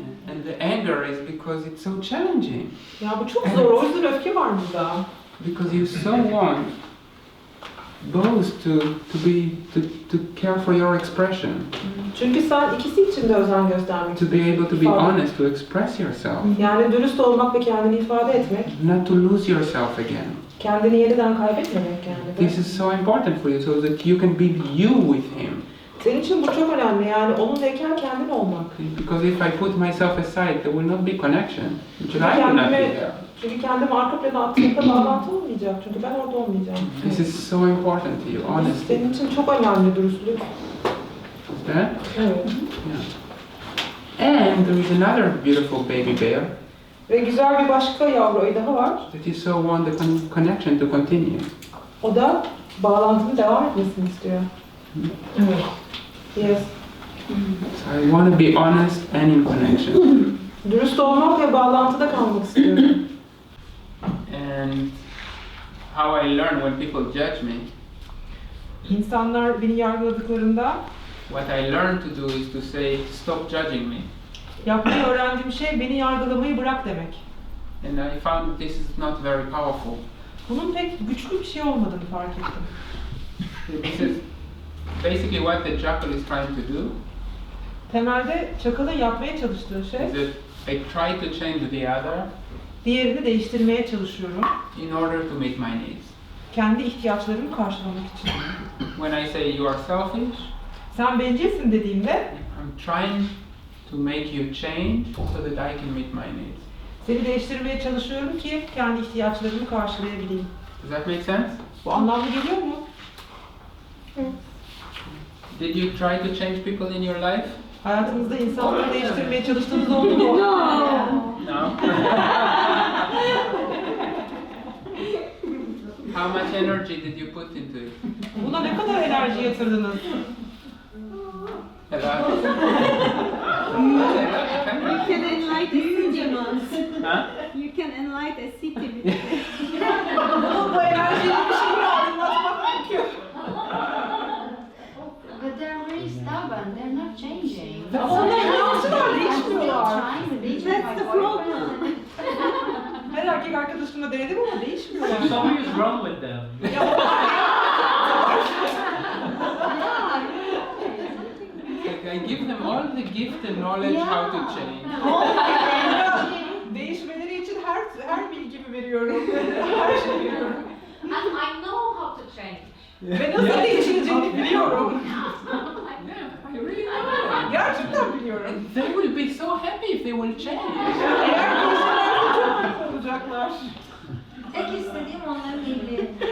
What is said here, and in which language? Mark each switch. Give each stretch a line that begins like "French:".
English: And the anger is because it's so challenging.
Turkish: Ya bu çok zor, o yüzden öfke var burada.
English: Because you so want both to care for your expression,
Turkish: Çünkü sen ikisi için de özen göstermek
English: to be able to be
Turkish: İfade.
English: honest, to express yourself,
Turkish: Yani dürüst olmak ve kendini ifade etmek,
English: not to lose yourself again.
Turkish: kendini yeniden kaybetmemek yani.
English: This is so important for you so that you can be you with him.
Turkish: Senin için bu çok önemli yani onunlayken kendin olmak.
English: Because if I put myself aside, there will not be connection. Because I will not be there.
Turkish: Çünkü kendimi arka plana attığımda bağlantı olmayacak. Çünkü ben orada olmayacağım.
English: This is so important to you, honesty.
Turkish: Senin için çok önemli dürüstlük.
English: Yeah?
Turkish: Evet.
English: Yeah. And there is another beautiful baby bear
Turkish: Ve güzel bir başka yavru ayı daha var.
English: that is so want the connection to continue.
Turkish: O da bağlantının devam etmesini istiyor. Evet.
English: Yes. So I want to be honest and in connection.
Turkish: Dürüst olmak ve bağlantıda kalmak istiyorum.
English: And how I learn when people judge me,
Turkish: İnsanlar beni yargıladıklarında
English: what I learn to do is to say, stop judging me.
Turkish: yapmayı öğrendiğim şey beni yargılamayı bırak demek.
English: And I found this is not very powerful.
Turkish: Bunun pek güçlü bir şey olmadığını fark ettim.
English: This is basically what the jackal is trying to do.
Turkish: Temelde çakalın yapmaya çalıştığı şey,
English: Is that I try to change the other
Turkish: diğerini değiştirmeye çalışıyorum.
English: in order to meet my needs.
Turkish: Kendi ihtiyaçlarımı karşılamak için.
English: When I say you are selfish,
Turkish: Sen bencilsin dediğimde,
English: I'm trying to make you change so that I can meet my needs.
Turkish: seni değiştirmeye çalışıyorum ki kendi ihtiyaçlarımı karşılayabileyim.
English: Does that make sense?
Turkish: Bu anlamlı geliyor mu?
English: Did you try to change people in your life?
Turkish: Hayatınızda insanları değiştirmeye çalıştığınız oldu mu?
English: No. How much energy did you put into it?
Turkish: Buna ne kadar enerji yatırdınız?
English: A lot. You can enlight a city, man. Huh? You can enlight a city with it.
Turkish: Bu enerjiyle bir şeyi aydınlatmak mümkün.
English: But they're really stubborn. They're not changing.
Turkish: Onlar inançlar değişmiyorlar.
English: Trying to reach That's my the boyfriend. problem.
Turkish: Her erkek arkadaşımla denedim ama değişmiyorlar.
English: Something is wrong with them. Like I give them all the gift and knowledge how to change.
Turkish: Değişmeleri için her bilgimi veriyorum. Her şeyi veriyorum.
English: And I know how to change.
Turkish: Ve nasıl değişileceğini biliyorum.
English: Yeah, I really know.
Turkish: Gerçekten biliyorum.
English: They will be so happy if they will change.
Turkish: Eğer değişirlerse çok mutlu olacaklar. Tek istediğim onların iyiliği.